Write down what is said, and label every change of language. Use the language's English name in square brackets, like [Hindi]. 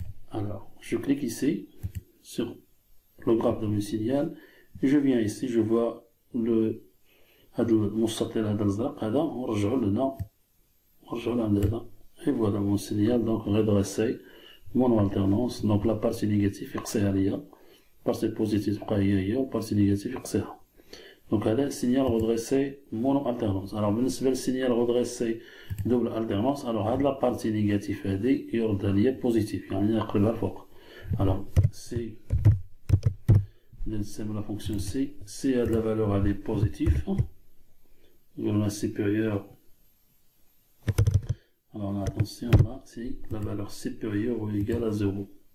[French] Alors, je clique ici sur le graphe de mon signal et je viens ici, je vois le [Arabic] المستطيل هذا الازرق هذا ونرجعو لهنا لهذا [French] et voilà mon signal donc redressé mono alternance. [Arabic] donc [French] la partie négative [Arabic] يقصيها ليا [French] partie positive [Arabic] تبقى هي والبارتي نيجاتيف يقصيها. [French] donc هذا signal redressé mono alternance. alors بالنسبه للسينيال redressé double alternance alors هاد la partie négative هذه [Arabic] يردها ليا [French] positif [Arabic] يعني نقلبها الفوق. [French] alors si la fonction C, C a de la valeur elle est positive, on a supérieur, alors on a attention là, si la valeur supérieure ou égale à 0.